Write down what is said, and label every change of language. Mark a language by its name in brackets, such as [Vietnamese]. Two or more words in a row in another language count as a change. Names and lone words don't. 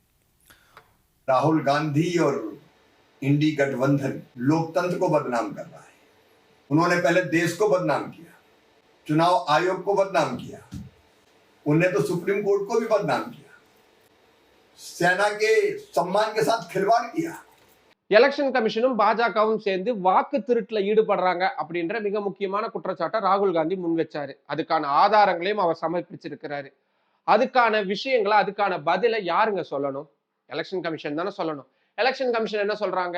[Hindi] राहुल गांधी और इंडी गठबंधन लोकतंत्र को बदनाम कर रहा है। उन्होंने पहले देश को बदनाम किया, चुनाव आयोग को बदनाम किया, उन्हें तो सुप्रीम कोर्ट को भी बदनाम किया, सेना के सम्मान के साथ खिलवाड़ किया। [English] election commission [Tamil] பாஜகவும் சேர்ந்து வாக்கு திருட்டுல ஈடுபடுறாங்க அப்படின்ற மிக முக்கியமான குற்றச்சாட்டை ராகுல் காந்தி முன் வச்சாரு. அதுக்கான ஆதாரங்களையும் அவர் சமர்ப்பிச்சிருக்கிறாரு. அதுக்கான விஷயங்களை, அதுக்கான பதிலை யாருங்க சொல்லணும்? [English] election commission [Tamil] தானே சொல்லணும். [English] election commission [Tamil] என்ன சொல்றாங்க?